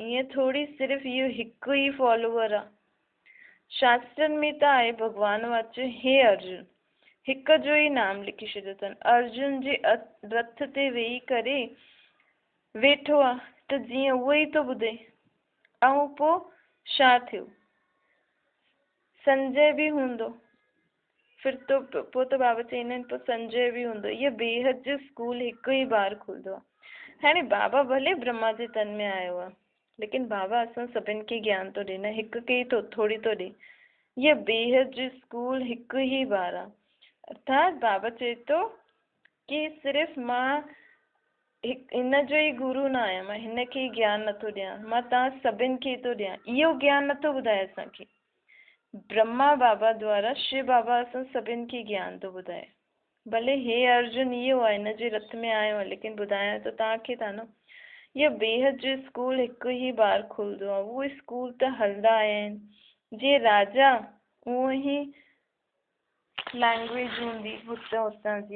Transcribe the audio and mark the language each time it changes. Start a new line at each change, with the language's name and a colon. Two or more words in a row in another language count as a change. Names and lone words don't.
Sindhi: ईअं थोरी सिर्फ़ु इहो हिकु ई फॉलोअर आहे। शास्त्रनि में त आहे, भॻवान वाच हे अर्जुन, हिक जो ई नाम लिखी छॾियो अथनि। अर्जुन जे रथ ते वेही करे वेठो आहे त जीअं उहो ई थो ॿुधे। ऐं पोइ छा थियो, संजय बि हूंदो,
Hindi: फिर तो
Sindhi: पोइ त बाबा चवंदा आहिनि पोइ संजय बि हूंदो। इहो बेहद जो स्कूल हिकु ई बार खुलंदो आहे। हाणे बाबा भले ब्रह्मा जे तन में आयो आहे, लेकिन बाबा असां सभिनि खे ज्ञान थो ॾे न, हिकु खे ई थोरी थो ॾे। इहो बेहद जो स्कूल हिकु ई बार आहे। अर्थात बाबा चए थो कि सिर्फ़ु मां हिन जो ई गुरु न आहियां, मां हिन खे ई ज्ञान नथो ॾियां, मां तव्हां सभिनि खे थो ॾियां। इहो ज्ञान नथो ॿुधाए असांखे। ब्रह्मा बाबा द्वारा शिव बाबा असां सभिनि खे ज्ञान थो ॿुधाए। भले हे अर्जुन इहो आहे, हिन जे रथ में आयो आहे, लेकिन ॿुधायां त तव्हांखे था न। इहो बेहद जो स्कूल हिकु ई बार खुलंदो आहे। उहे स्कूल त हलंदा आया आहिनि। जीअं राजा उहो ई लैंग्वेज हूंदी हुतां जी।